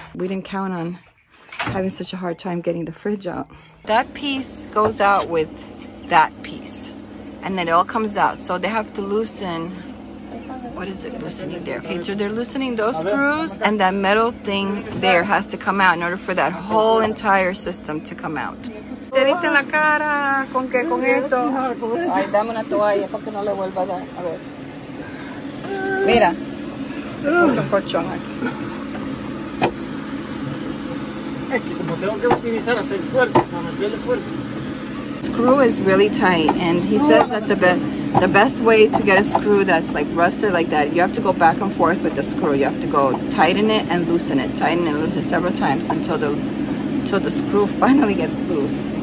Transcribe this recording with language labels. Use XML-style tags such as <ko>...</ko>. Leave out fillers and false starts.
<en>We didn't count on having such a hard time getting the fridge out. That piece goes out with that piece, and then it all comes out. So they have to loosen, what is it loosening there? Okay, so they're loosening those screws, and that metal thing there has to come out in order for that whole entire system to come out.</en> <es>Te diste en la cara, ¿con qué? Con esto. Ay, dame una toalla para que no le vuelva a dar. A ver. Mira, te puse un colchón aquí. Es que como tengo que utilizar hasta el cuerpo para meterle fuerza.</es> <en>Screw is really tight, and he says that the best way to get a screw that's like rusted like that, you have to go back and forth with the screw. You have to go tighten it and loosen it, tighten and loosen it several times until the screw finally gets loose.</en>